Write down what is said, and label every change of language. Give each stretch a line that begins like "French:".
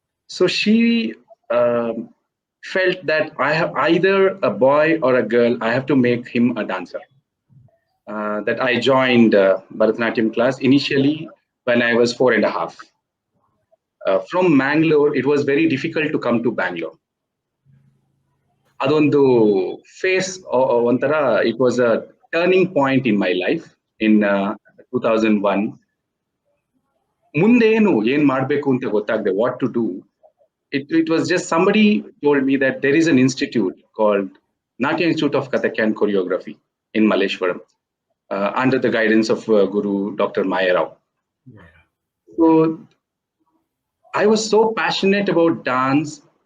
English: So she felt that I have either a boy or a girl, I have to make him a dancer. That I joined Bharatanatyam class initially when I was 4.5. From Mangalore, it was very difficult to come to Bangalore.
Kannada: ಅದೊಂದು face ಒಂಥರ
English: It was a turning point in my life in 2001.
Kannada: ಮುಂದೇನು ಏನ್ ಮಾಡ್ಬೇಕು ಅಂತ ಗೊತ್ತಾಗದೆ
English: What to do. It was just somebody told me that there is an institute called Natya Institute of Kathak and Choreography in Malleshwaram under the guidance of Guru Dr. Maya Rao. So I was so passionate about dance.